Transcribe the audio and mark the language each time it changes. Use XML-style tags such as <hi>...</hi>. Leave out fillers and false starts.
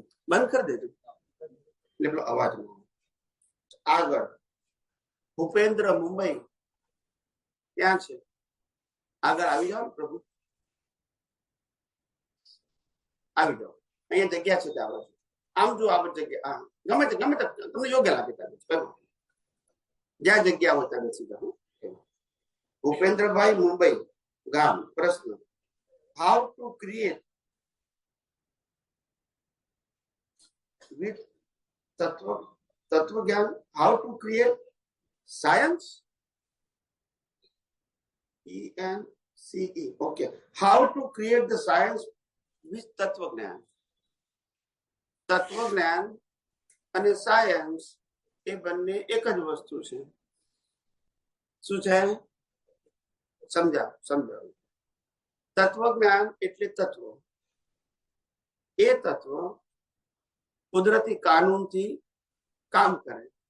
<gu>બંધ કરી દેજો એટલે પેલો અવાજ ન આવે. આગળ ભૂપેન્દ્ર મુંબઈ ત્યાં છે. આગળ આવી જાઓ પ્રભુ, આવી જાઓ. અહીંયા જગ્યા છે ત્યાં બાજુ. આમ જો આ જગ્યા, ગમે તે તમને યોગ્ય લાગે ત્યાં જ્યાં જગ્યા હોય ત્યાં બેસી જાઓ. ભૂપેન્દ્રભાઈ, મુંબઈ ગામ.</gu> <en>પ્રશ્ન: how to create with Tattva-Gyan, how to create science? E-N-C-E. Okay. How to create the science with Tattva-Gyan.</en> <gu>તત્વજ્ઞાન અને સાયન્સ એ બંને એક જ વસ્તુ છે. શું છે? સમજાવ. તત્વજ્ઞાન એટલે તત્વ. એ તત્વ કુદરતી કાનૂનથી કામ કરે.</gu>